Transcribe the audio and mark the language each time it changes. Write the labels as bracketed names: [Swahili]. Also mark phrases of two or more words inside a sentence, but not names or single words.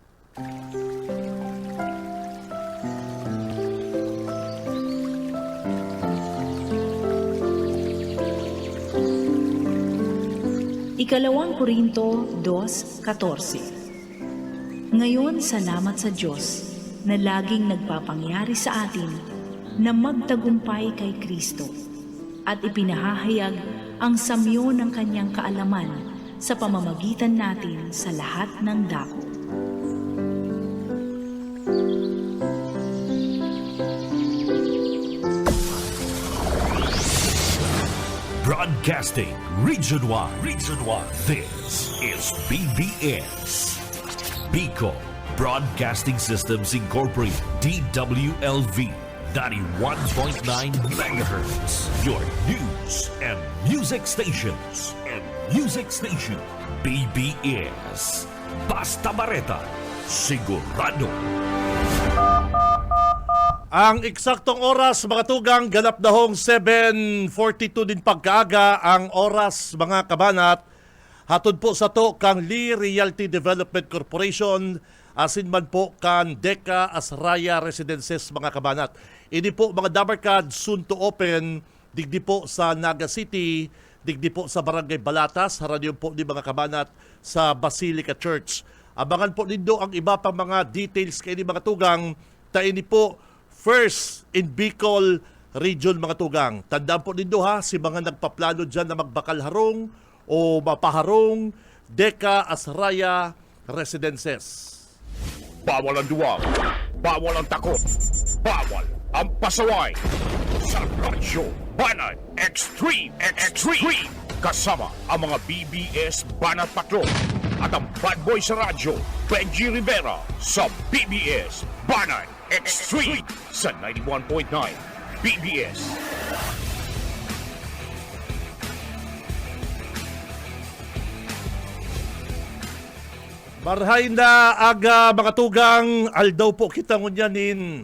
[Filipino] Ikalawang Korinto 2:14. Ngayon, salamat sa Diyos na laging nagpapangyari sa atin na magtagumpay kay Kristo at ipinahahayag ang samyo ng kanyang kaalaman sa pamamagitan natin sa lahat ng dako. [English] Broadcasting region-wide. This is BBS. Bicol Broadcasting Systems Incorporated. DWLV 91.9 MHz. Your news and music stations. BBS. Basta Bareta. [Filipino] Sigurado. [Bikol] Ang eksaktong oras, mga tugang, ganap na hong 7:42 din pagkaaga ang oras, mga kabanat. Hatod po sa to kang Lee Realty Development Corporation, asin man po kan Deca Asraya Residences, mga kabanat. Ini po mga Dabarkad [English] soon to open, [Bikol] digdi po sa Naga City, digdi po sa Barangay Balatas, haradyo po di mga kabanat sa Basilica Church. Abangan po nindo ang iba pang mga details kay ni mga tugang, taini po [English] first in Bicol region, [Bikol] mga tugang. Tandaan po nindo ha, si mga nagpaplano dyan na magbakal harong o mapaharong, Deca Asraya Residences. [Filipino] Bawal ang duwag, bawal ang takot, bawal ang pasaway. Sa Radyo Banat Extreme. Kasama ang mga BBS Banat Patrol at ang bad boy sa radyo, Benji Rivera, sa BBS Banat Extreme sa 91.9 BBS. [Bikol] Marhay na aga, mga tugang, aldaw po kita ngunyanin.